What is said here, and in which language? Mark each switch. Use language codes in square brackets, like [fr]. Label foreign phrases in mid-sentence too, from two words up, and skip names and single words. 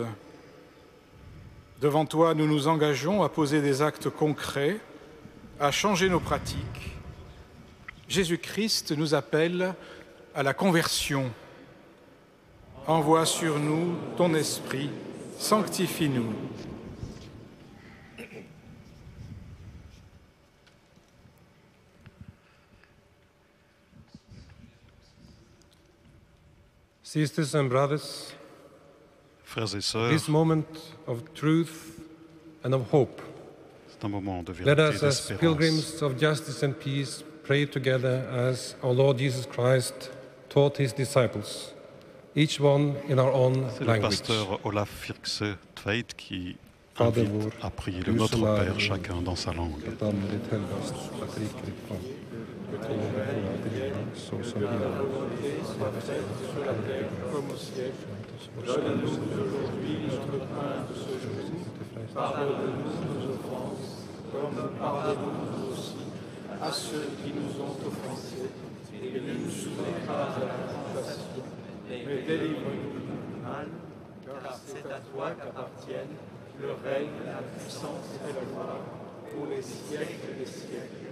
[fr] Devant toi, nous nous engageons à poser des actes concrets, à changer nos pratiques. Jésus-Christ nous appelle à la conversion. Envoie sur nous ton esprit, sanctifie-nous. [en] Sisters and brothers, [fr] frères et sœurs, [en] this moment of truth and of hope. [fr] C'est un moment de [en] Let [fr] vérité [en] us, [fr] et [en] as [fr] d'espérance. [en] pilgrims of justice and peace, pray together as our Lord Jesus Christ taught his disciples, each one in our own [fr] C'est le [en] language. [fr] pasteur Olaf Firkstveit qui [sv] Fader [fr] invite [sv] vår, [fr] à prier [sv] du [fr] le Notre [sv] som är [fr] Père, chacun dans sa langue. [sv] Ditt namn ditt helgas, att riket ditt kom. Ditt ord våra vilja, så som i himlen. [fr] Comme au ciel, donne-nous aujourd'hui notre pain de ce jour. Pardonne-nous nos offenses, comme nous pardonnons aussi à ceux qui nous ont offensés. Et ne nous soumets pas à la tentation, mais délivre-nous du mal, car c'est à toi qu'appartiennent le règne, la puissance et la gloire pour les siècles des siècles.